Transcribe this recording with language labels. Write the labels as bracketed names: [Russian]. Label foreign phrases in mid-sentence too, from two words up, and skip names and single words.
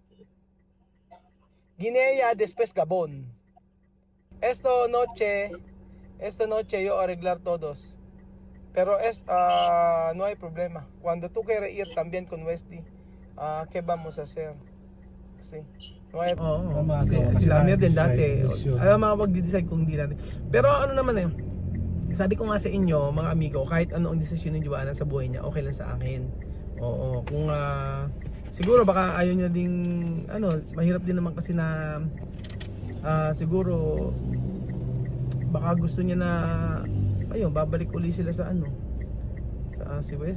[Spanish] Guinea después Gabón. Esta noche yo arreglar todos. Pero no hay problema. Cuando tú quieres ir también con Wesley, ¿qué vamos a hacer? Sí. No hay problema. [Filipino] Sila din dati. Ayaw makapag-decide kung hindi natin. Pero ano naman sabi ko nga sa inyo, mga amigo, kahit ano ang desisyon ni Joanna sa buhay niya, okay lang sa akin. Oo, kung siguro baka ayaw niya ding mahirap din naman kasi na siguro baka gusto niya na ayun, babalik uli sila sa si West.